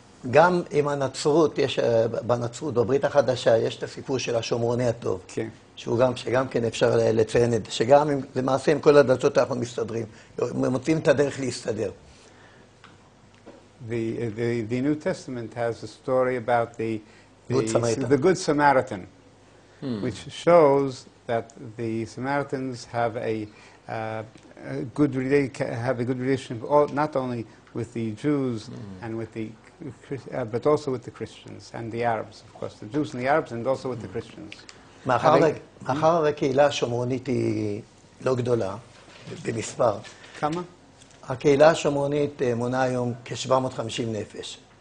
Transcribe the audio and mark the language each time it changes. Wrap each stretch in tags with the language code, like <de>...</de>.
<he>גם עם הנצרות, בנצרות, בברית החדשה, יש את הסיפור של השומרוני הטוב. כן. שגם כן אפשר לציין את זה, שגם למעשה עם כל הדתות אנחנו מסתדרים, מוצאים את הדרך להסתדר.</he> <en>The New Testament has a story about the Good Samaritan, which shows that the Samaritans have a good relationship, not only with the Jews and with the but also with the Christians and the Arabs, of course, the Jews and the Arabs, and also with the Christians.</en> <he>מאחר הקהילה השומרונית היא לא גדולה במספר. כמה? הקהילה השומרונית מונה היום כ-750 נפש.</he>